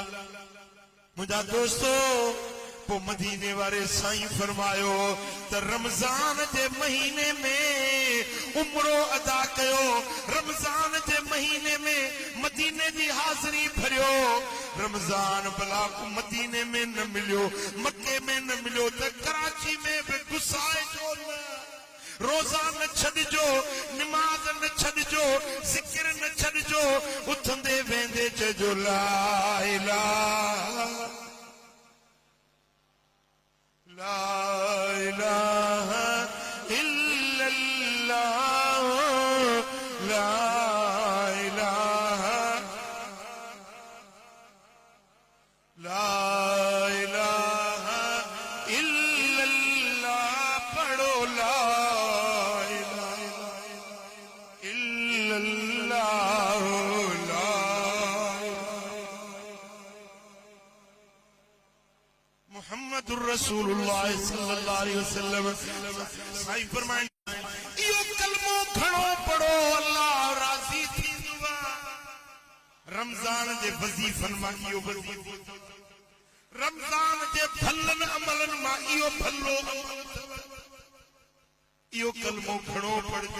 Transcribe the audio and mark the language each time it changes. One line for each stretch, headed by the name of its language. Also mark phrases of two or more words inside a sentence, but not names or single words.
Sindhi: मुझा दोस्तो पो मदीने वारे साईं फरमायो त रमज़ान जे महीने में उम्रो अदा कयो, रमज़ान जे महीने में मदीने जी हाज़िरी भरियो। रमज़ान भला मदीने में न मिलियो, मक्के में न मिलियो त कराची में भी गुसाए जो न, रोज़ा न छॾिजो, निमाज़ न छॾिजो, ज़िक्र न छॾिजो, उथंदे वेंदे चइजो
Arabic: لا إله لا إله إلا الله لا إله لا إله إلا الله پڙهو لا إله إلا الله لا. محمد رسول الله صلى الله عليه وسلم
Sindhi: साईं फरमाइनि इहो कलमो घणो पढ़ो अल्लाह राज़ी थींदो। रमज़ान जे वज़ीफ़नि मां इहो वज़ीफ़ो, रमज़ान जे भलनि अमलनि मां इहो भलो अमल अथव। इहो कलमो घणो पढ़जो।